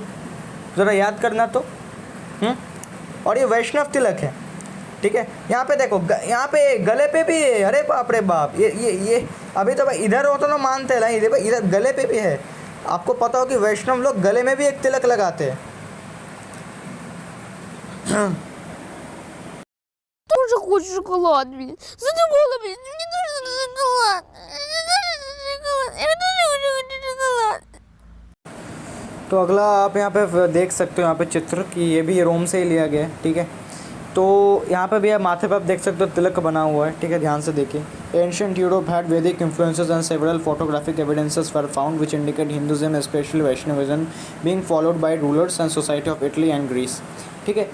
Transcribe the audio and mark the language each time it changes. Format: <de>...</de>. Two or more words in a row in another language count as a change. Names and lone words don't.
<hi>ज़रा याद करना तो। और ये वैष्णव तिलक है, ठीक है। यहाँ पे देखो, यहाँ पे गले पे भी है, अरे बाप रे बाप, ये अभी तो भाई इधर हो तो ना मानते हैं, इधर गले पे भी है। आपको पता हो कि वैष्णव लोग गले में भी एक तिलक लगाते हैं।</hi> <ru>Тоже хочешь шоколад, блин? Задумала, блин, мне нужен шоколад. Мне нужен шоколад. Я тоже хочу шоколад.</ru> <hi>तो अगला आप यहाँ पे देख सकते हो, यहाँ पे चित्र कि ये भी रोम से ही लिया गया है, ठीक है। तो यहाँ पे भी आप माथे पे आप देख सकते हो तिलक बना हुआ है, ठीक है, ध्यान से देखिए।</hi> <en>Ancient Europe had Vedic influences and several photographic evidences were found which indicate Hinduism especially Vaishnavism being followed by rulers and society of Italy and Greece,</en> <hi>ठीक है।</hi>